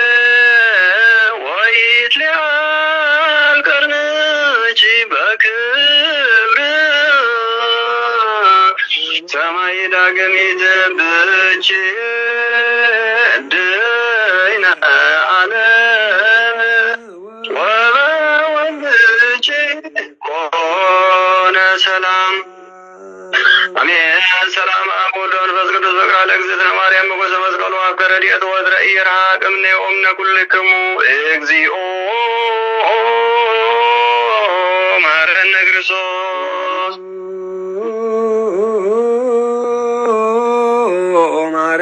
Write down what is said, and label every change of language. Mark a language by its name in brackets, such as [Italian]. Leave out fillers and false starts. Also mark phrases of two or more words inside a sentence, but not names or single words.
[Geez] ወይትሊአል ቀርንኪ በክብር ሰማይ ዳግሚት ብኪ ድይነ ዓለም ወበወልድኪ ኮነ ሰላም አሜን። ሰላም አብ ወወልድ ወመንፈስ ቅዱስ በቅርአ ለእግዝእትነ ማርያም ሞገሰ መስቀሉ አብ ከረድኤቱ ወትረ ኢይርሐቅ እምኔሆሙ ኩልክሙ እግዚኦ መሐረነ ክርስቶስ